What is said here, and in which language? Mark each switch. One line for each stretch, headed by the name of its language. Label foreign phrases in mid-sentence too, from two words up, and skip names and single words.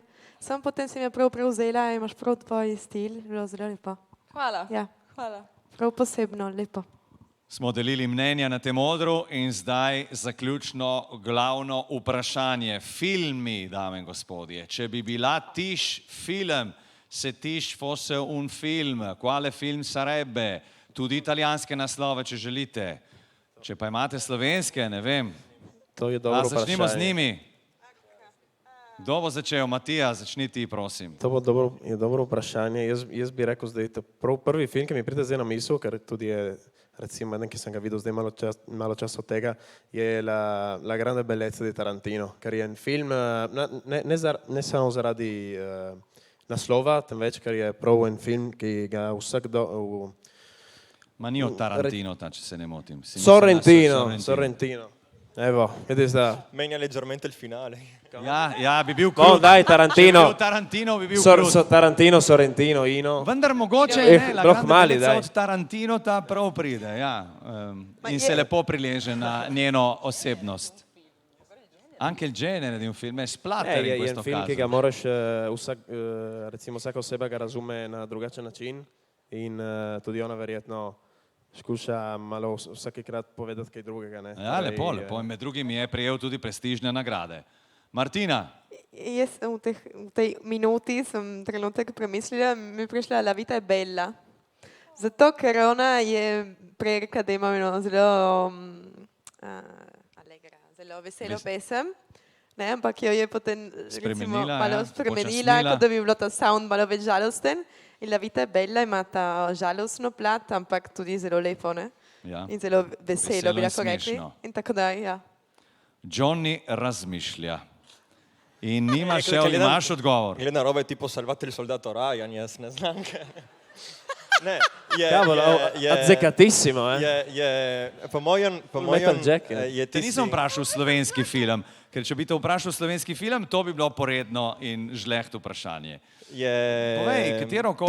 Slovenian: Sam potem si me prav prevzela, imaš prav tvoj stil, bilo zelo lepo. Hvala. Ja, Hvala. prav posebno, lepo. Smo delili mnenja na tem odru in zdaj zaključno glavno vprašanje. Filmi, dame in gospodje, če bi bila Tiš film,
Italian: se Tiš fosse un film, quale film sarebbe?
Slovenian: Tudi italijanske naslove, če želite. Če pa imate slovenske, ne vem. To je dobro vprašanje. Začnimo z njimi. Kdo bo začel? Matija, začni ti, prosim. To bo dobro vprašanje. Jaz bi rekel, da je to prvi film, ki mi pride zdaj na misel, ker tudi je, recimo, eden, ki sem ga videl zdaj malo časa od tega, je La grande bellezza di Tarantino, ker je en film, ne samo zaradi naslova, temveč, ker je prav en film, ki ga vsakdo... Ma ni od Tarantino, če se ne motim. Sorrentino. Evo, vidiš da...
Italian: Menja leggermente il finale.
Slovenian: Ja, bi bil No, krut. daj, Tarantino. Če bi bil Tarantino, bi bil krut. Tarantino, Sorrentino, Ino. Vendar mogoče ne, La Sploh grande mali, bellezza daj. od Tarantino ta prav pride, ja. In se lepo prileže na njeno osebnost.
Italian: Anche il genere di un film è splatter in
Slovenian: Je
Italian: questo
Slovenian: en film, ki
Italian: caso.
Slovenian: ga moraš, recimo vsaka oseba ga razume na drugačen način in tudi ona verjetno skuša malo vsakekrat povedati kaj drugega. Ne? Ja, lepo. In med drugim je prejel tudi prestižne nagrade. Martina, Jaz sem v tej minuti sem trenutek premislila, mi je prišla La vita è bella. Zato, ker ona je prej rekla, da ima eno zelo zelo veselo pesem, ne, ampak jo je potem recimo malo spremenila, kot da bi bilo ta sound malo več žalosten. In La vita è bella ima ta žalostno plat, ampak tudi zelo lepo, ne? ja. In zelo veselo bi in lahko rekli. smešno. In tako da, ja. Johnny razmišlja. In imaš odgovor. Gleda robe tipo Salvate il soldato Ryan, jaz ne znam. Ne, Azzecatissimo, po mojem, Metal Jacket. je Te nisem vprašal slovenski film, ker če bi te vprašal slovenski film, to bi bilo poredno in žleht vprašanje. Povej, katerokoli-